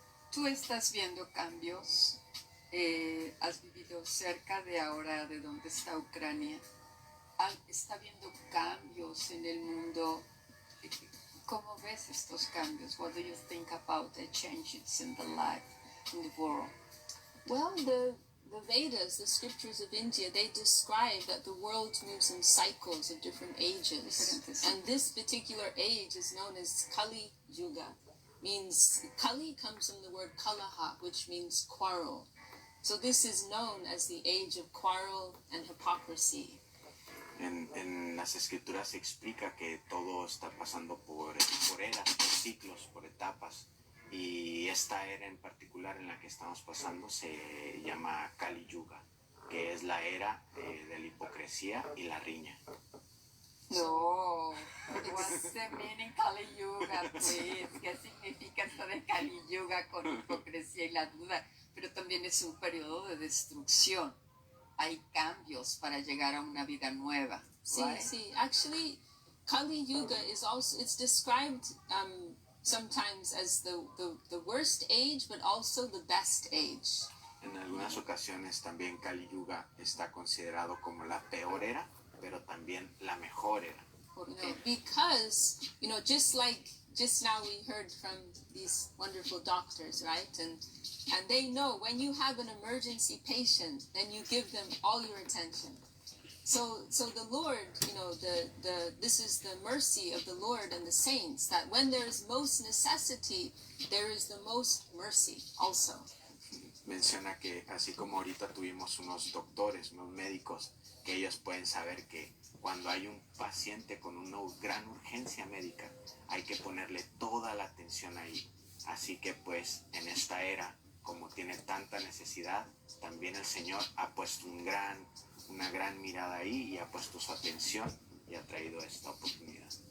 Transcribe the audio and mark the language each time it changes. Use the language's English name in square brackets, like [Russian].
[Spanish] Tú estás viendo cambios, has vivido cerca de ahora de donde está Ucrania, está viendo cambios en el mundo. ¿Cómo ves estos cambios? [English] What do you think about the changes in the life, in the world? Well, the Vedas, the scriptures of India, they describe that the world moves in cycles of different ages. And this particular age is known as Kali Yuga. Means Kali comes from the word Kalaha, which means quarrel. So this is known as the age of quarrel and hypocrisy. [Spanish] En las escrituras se explica que todo está pasando por eras, por ciclos, por etapas. Y esta era en particular en la que estamos pasando se llama Kali Yuga, que es la era de la hipocresía y la riña. [English] No, what's the meaning Kali Yuga, please? [Spanish] ¿Qué significa esto de Kali Yuga con hipocresía y la duda? Pero también es un periodo de destrucción. Hay cambios para llegar a una vida nueva. Sí, [English] right? [Spanish] sí. [English] Actually, Kali Yuga is also, it's described sometimes as the worst age, but also the best age. [Spanish] En algunas ocasiones también Kali Yuga está considerado como la peor era, pero también la mejor era. [English] Because, just like just now we heard from these wonderful doctors, right? And And they know when you have an emergency patient, then you give them all your attention. So the Lord, this is the mercy of the Lord and the saints, that when there is most necessity, there is the most mercy also. [Spanish] Menciona que así como ahorita tuvimos unos doctores, unos médicos, que ellos pueden saber que cuando hay un paciente con una gran urgencia médica, hay que ponerle toda la atención ahí. Así que pues en esta era, como tiene tanta necesidad, también el Señor ha puesto una gran mirada ahí y ha puesto su atención y ha traído esta oportunidad.